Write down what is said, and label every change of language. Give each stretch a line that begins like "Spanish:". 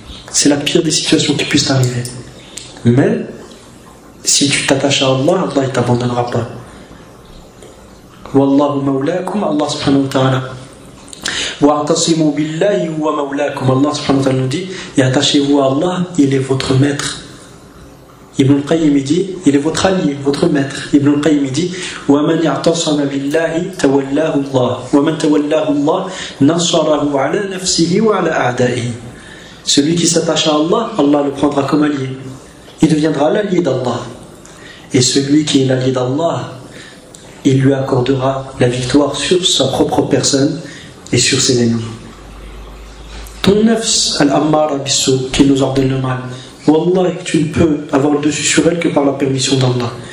French: C'est la pire des situations qui puissent t'arriver. Mais si tu t'attaches à Allah, Allah ne t'abandonnera pas.
Arabic: Wallahu mawlaakum, Allah subhanahu wa ta'ala. وَاعْتَصِمُوا بِاللَّهِ هُوَ مَوْلَاكُمْ.
French: Allah subhanahu wa ta'ala nous dit, et attachez-vous à Allah, il est votre maître. Ibn al-Qayyim dit, il est votre allié, votre maître. Ibn al-Qayyim dit,
Arabic: وَمَنْ يَعْتَصَمَ بِاللَّهِ تَوَلَّاهُ اللَّهِ وَمَنْ تَوَلَّاهُ اللَّهِ نَصَرَهُ عَلَى نَفْسِهِ وَعَلَى أَعْدَائِهِ.
French: Celui qui s'attache à Allah, Allah le prendra comme allié. Il deviendra l'allié d'Allah. Et celui qui est l'allié d'Allah, il lui accordera la victoire sur sa propre personne et sur ses ennemis. Ton nafs al-ammara bissou, qui nous ordonne le mal, wallah, tu ne peux avoir le dessus sur elle que par la permission d'Allah.